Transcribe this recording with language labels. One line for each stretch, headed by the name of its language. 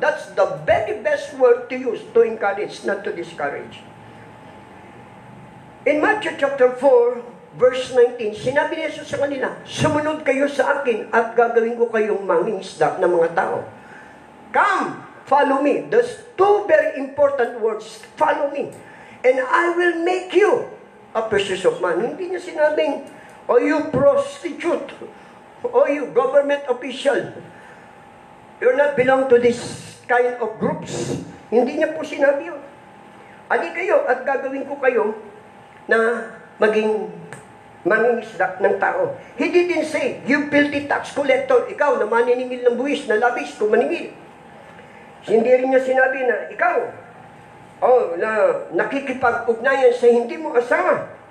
English: That's the very best word to use, to encourage, not to discourage. In Matthew chapter 4, verse 19,
Filipino: sinabi ni Jesus sa kanila, sumunod kayo sa akin at gagawin ko kayong mangingisda ng mga tao.
English: Come, follow me. There's two very important words, follow me. And I will make you a precious of man.
Filipino: Hindi niya sinabing,
English: oh you prostitute, oh you government official, you're not belong to this kind of groups.
Filipino: Hindi niya po sinabi yun. Ali kayo at gagawin ko kayo na maging mangingisda ng tao.
English: He didn't say, you filthy tax collector,
Filipino: ikaw na maniningil ng buwis, na labis, kumaningil. Hindi rin niya sinabi na, ikaw, na nakikipag-ugnayan sa hindi mo asawa.